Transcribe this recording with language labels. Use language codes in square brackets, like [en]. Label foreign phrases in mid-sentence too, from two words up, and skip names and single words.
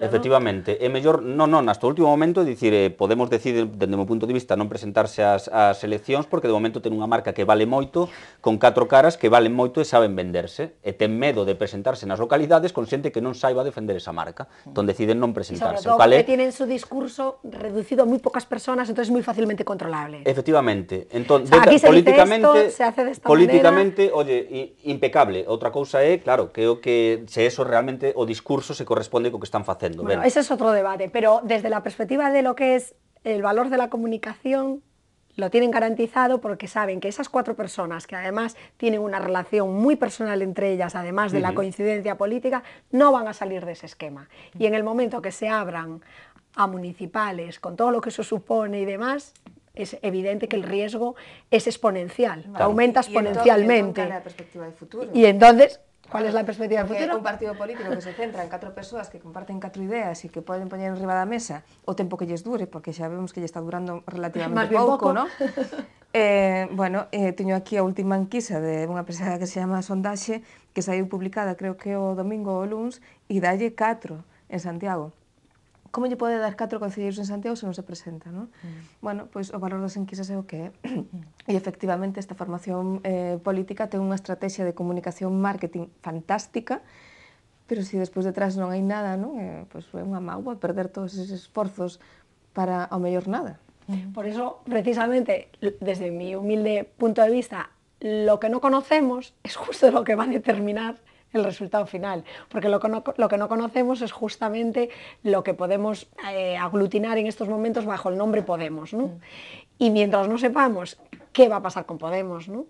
[gl] efectivamente, é mellor, non, hasta o último momento, dicir, Podemos decide, dende o meu punto de vista, non presentarse ás eleccións, porque de momento ten unha marca que vale moito, con 4 caras que valen moito e saben venderse, e ten medo de presentarse nas localidades con xente que non saiba defender esa marca, entón deciden non presentarse. [es] Y sobre todo porque tienen su discurso reducido a muy pocas personas, entonces muy fácilmente controlable. [gl] Efectivamente, entón, [es] aquí se políticamente, dice esto, se hace de esta políticamente, oye, impecable. [gl] Outra cousa é, claro, que o que se eso realmente o discurso se corresponde co que están facendo. [es] Bueno, ese es otro debate, pero desde la perspectiva de lo que es el valor de la comunicación, lo tienen garantizado porque saben que esas 4 personas, que además tienen una relación muy personal entre ellas, además de la coincidencia política, no van a salir de ese esquema. Y en el momento que se abran a municipales, con todo lo que eso supone y demás, es evidente que el riesgo es exponencial, aumenta exponencialmente. Y entonces, ¿cuál es la perspectiva de futuro? [gl] Un partido político que se centra en 4 persoas que comparten 4 ideas e que poden poñer enriba da mesa o tempo que lles dure, porque xa vemos que lle está durando relativamente pouco, ¿no? Bueno, teño aquí a última enquisa de unha empresa que se chama Sondaxe, que saiu publicada, creo que o domingo ou o luns, e dalle 4 en Santiago. Como lle pode dar 4 concelleiros en Santiago se non se presenta, non? Bueno, pois o valor das enquisas é o que é. E efectivamente esta formación política ten unha estrategia de comunicación marketing fantástica, pero se despois detrás non hai nada, non? Pois é unha mágoa perder todos eses esforzos para ao mellor nada. [es] Por eso, precisamente, desde mi humilde punto de vista, lo que no conocemos es justo lo que va a determinar el resultado final, porque lo que no conocemos es justamente lo que podemos aglutinar en estos momentos bajo el nombre Podemos, ¿no? Y mientras no sepamos qué va a pasar con Podemos, ¿no?